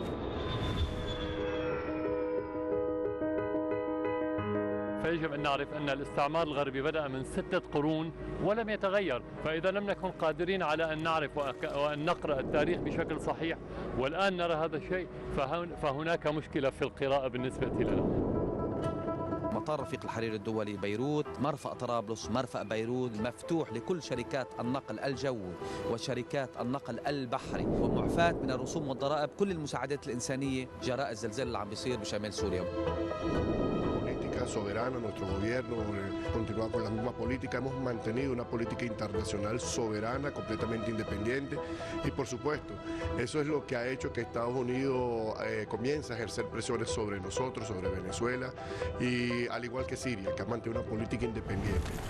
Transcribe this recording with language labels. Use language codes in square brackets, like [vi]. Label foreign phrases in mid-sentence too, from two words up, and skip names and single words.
[ar] فيجب أن نعرف أن الاستعمار الغربي بدأ من 6 قرون ولم يتغير، فإذا لم نكن قادرين على أن نعرف وأن نقرأ التاريخ بشكل صحيح والآن نرى هذا الشيء، فهناك مشكلة في القراءة بالنسبة لنا. مطار رفيق الحرير الدولي بيروت، مرفأ طرابلس، مرفأ بيروت مفتوح لكل شركات النقل الجوي وشركات النقل البحري، ومعفاة من الرسوم والضرائب كل المساعدات الإنسانية جراء الزلزال اللي عم بيصير بشمال سوريا. [es] Soberana, nuestro gobierno continúa con la misma política. Hemos mantenido una política internacional soberana, completamente independiente, y por supuesto, eso es lo que ha hecho que Estados Unidos comience a ejercer presiones sobre nosotros, sobre Venezuela, y al igual que Siria, que ha mantenido una política independiente.